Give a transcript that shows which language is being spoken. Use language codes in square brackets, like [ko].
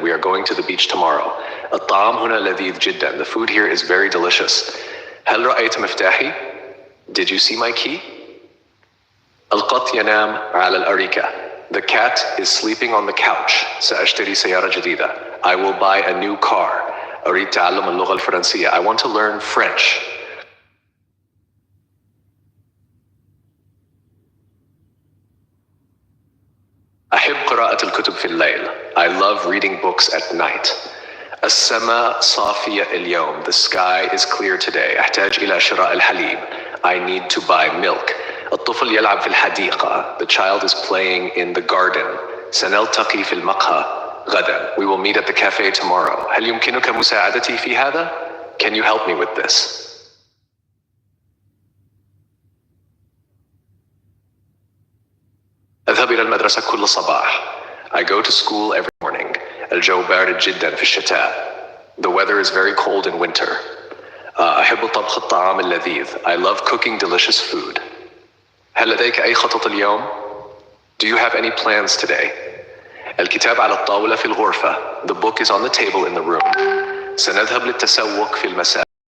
[en] We are going to the beach tomorrow. [ar] الطعام هنا لذيذ جدا. [en] The food here is very delicious. [ar] هل رأيت مفتاحي? [en] Did you see my key? [ar] القط ينام على الأريكة. [en] The cat is sleeping on the couch. [ar] سأشتري سيارة جديدة. [en] I will buy a new car. [ar] أريد تعلم اللغة الفرنسية. [en] I want to learn French. [ar] أحب قراءة الكتب في الليل. [en] I love reading books at night. [ar] السماء صافية اليوم. [en] The sky is clear today. [ar] أحتاج إلى شراء الحليب. [en] I need to buy milk. [ar] الطفل يلعب في الحديقة. [en] The child is playing in the garden. [ar] سنلتقي في المقهى غدا. [en] We will meet at the cafe tomorrow. [ar] هل يمكنك مساعدتي في هذا? [en] Can you help me with this? [ar] أذهب إلى المدرسة كل صباح. [en] I go to school every morning. [ar] الجو بارد جدا في الشتاء. [en] The weather is very cold in winter. [ar] أحب طبخ الطعام اللذيذ. [en] I love cooking delicious food. [ar] هل لديك أي خطط اليوم? [en] Do you have any plans today? [ar] الكتاب على الطاولة في الغرفة. [en] The book is on the table in the room. [ar] سنذهب للتسوق في المساء.